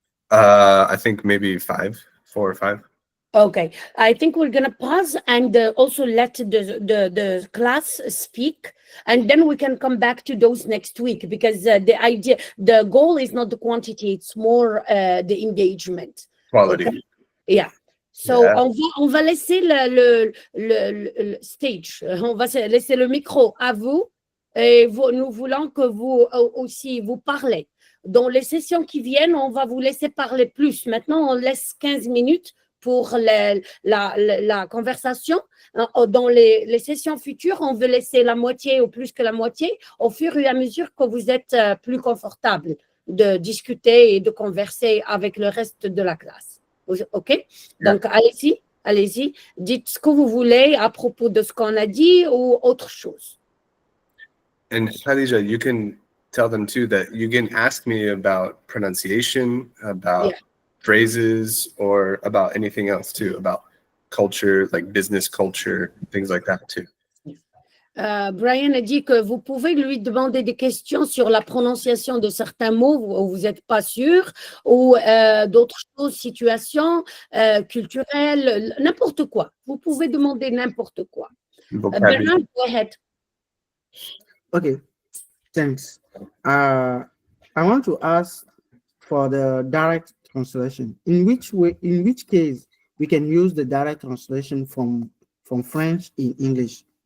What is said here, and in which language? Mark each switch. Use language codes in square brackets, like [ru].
[en] I think maybe 4 or 5. Okay, I think we're gonna pause and also let the class speak, and then we can come back to those next week, because the goal is not the quantity, it's more the engagement. Quality. Okay? Yeah. So Yeah. [fr] on va laisser le stage, on va laisser le micro à vous, et nous voulons que vous aussi vous parlez. Dans les sessions qui viennent, on va vous laisser parler plus. Maintenant, on laisse 15 minutes pour la conversation. Dans les sessions futures, on veut laisser la moitié ou plus que la moitié au fur et à mesure que vous êtes plus confortable de discuter et de converser avec le reste de la classe. OK? Donc, allez-y. Dites ce que vous voulez à propos de ce qu'on a dit ou autre chose. [en] And Khadija, you can tell them too that you can ask me about pronunciation, about phrases, or about anything else too, about culture, like business culture, things like that too. [fr] Brian a dit que vous pouvez lui demander des questions sur la prononciation de certains mots où vous n'êtes pas sûr, ou d'autres choses, situations culturelles, n'importe quoi. Vous pouvez demander n'importe quoi. [en] Bernard, go ahead. Okay, thanks. I want to ask for the direct translation. In which case we can use the direct translation from French in English?